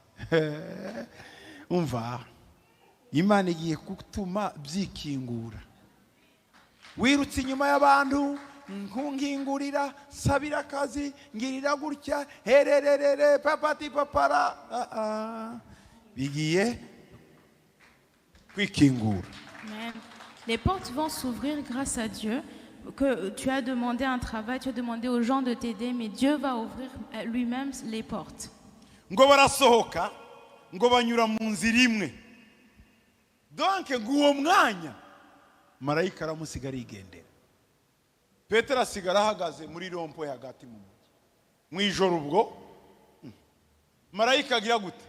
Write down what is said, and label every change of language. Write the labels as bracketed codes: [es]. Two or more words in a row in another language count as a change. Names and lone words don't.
[rw] Umva, Imana igiye gutuma byikingura. Wirutse inyuma y'abantu, nkungingurira, sabira akazi, ngirira gutya, hererere, papati papara. Bigiye kwikingura. [fr] Les portes vont s'ouvrir grâce à Dieu. Que tu as demandé un travail, tu as demandé aux gens de t'aider, mais Dieu va ouvrir lui-même les portes. [rw] Ngo barasohoka, ngo banyura mu nzira imwe. Donc nguwo mwanya marayika aramusigara igendera. Petero asigara ahagaze muri rompo hagati mu mujyi. Mwijoro ubwo marayika agira gute?